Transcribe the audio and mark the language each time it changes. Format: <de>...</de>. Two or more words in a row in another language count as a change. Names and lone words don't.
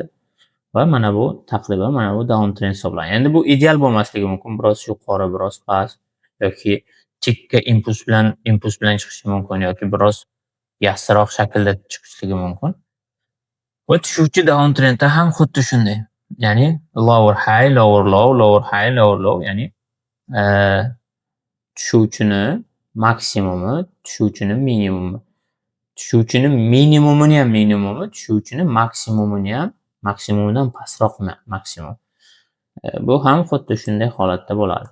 <uz>Va mana bu taqriban mana bu downtrend hisoblanadi. Endi bu ideal bo'lmasligi mumkin. Biroz yuqori, biroz past yoki chekka impuls bilan chiqishi mumkin yoki biroz yassiroq shaklda chiqishligi mumkin. Va tushuvchi downtrendda ham xuddi shunday.</uz> <en>Ya'ni lower high, lower low, lower high, lower low,</en> <uz>ya'ni tushuvchini maksimumi, tushuvchini minimumi. Tushuvchini minimumini ham minimumi, tushuvchini maksimumini ham maksimumidan pastroq maksimum. Bu ham xuddi shunday holatda bo'ladi.</uz>